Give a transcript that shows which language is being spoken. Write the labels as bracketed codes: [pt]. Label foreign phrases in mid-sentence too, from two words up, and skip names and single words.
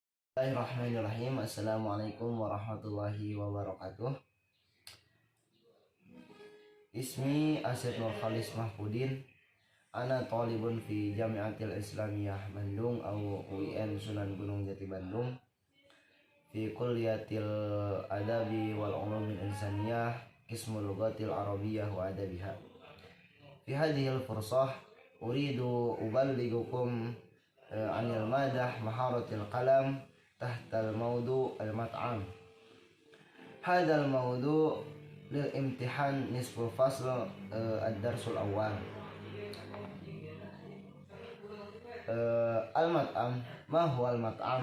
[ar] بسم الله الرحمن الرحيم. السلام عليكم ورحمة الله وبركاته. Ismi Asyid Nur Khalis Mahfudin. Ana talibun fi Jamiatil Islamiyah Bandung atau UIN Sunan Gunung Jati Bandung. في كلية الآداب والعلوم الإنسانية قسم اللغة العربية وأدبها. في هذه الفرصة أريد أبلغكم عن المادة مهارة القلم تحت الموضوع المطعم. هذا الموضوع للامتحان نصف الفصل الدرس الأول. المطعم، ما هو المطعم?